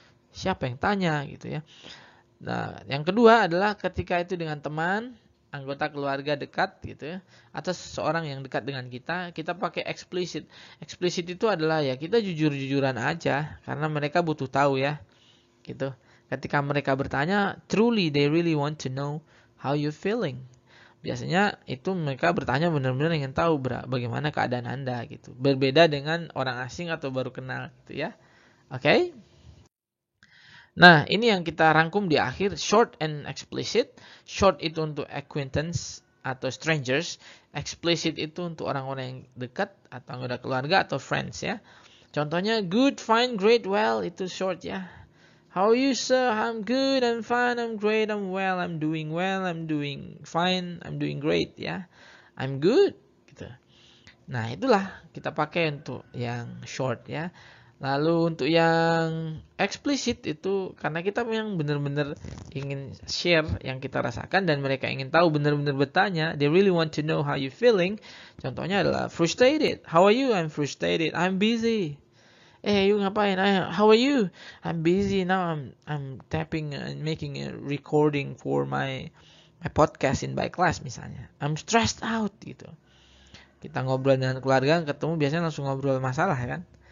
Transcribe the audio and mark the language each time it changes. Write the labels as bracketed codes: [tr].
[id] Siapa yang tanya gitu ya. Nah, yang kedua adalah ketika itu dengan teman, anggota keluarga dekat gitu ya, atau seseorang yang dekat dengan kita pakai explicit. Explicit itu adalah ya kita jujur-jujuran aja karena mereka butuh tahu ya. Gitu. Ketika mereka bertanya, [en] truly they really want to know how you feeling. [id] Biasanya itu mereka bertanya benar-benar ingin tahu bagaimana keadaan Anda gitu. Berbeda dengan orang asing atau baru kenal gitu ya. Oke? Nah, ini yang kita rangkum di akhir, short and explicit. Short itu untuk acquaintance atau strangers, explicit itu untuk orang-orang yang dekat atau anggota keluarga atau friends ya. Contohnya [en] good, fine, great, well itu short ya. How are you, sir? I'm good, I'm fine, I'm great, I'm well, I'm doing fine, I'm doing great ya. I'm good gitu. [id] Nah, itulah kita pakai untuk yang short ya. Lalu untuk yang eksplisit itu karena kita memang benar-benar ingin share yang kita rasakan dan mereka ingin tahu, benar-benar bertanya, [en] they really want to know how you feeling. [id] Contohnya adalah frustrated. [en] How are you? I'm frustrated. I'm busy. You [id] ngapain? [en] How are you? I'm busy now. I'm tapping and making a recording for my podcast in by class [id] misalnya. [en] I'm stressed out [id] gitu. Kita ngobrol dengan keluarga, ketemu biasanya langsung ngobrol masalah kan.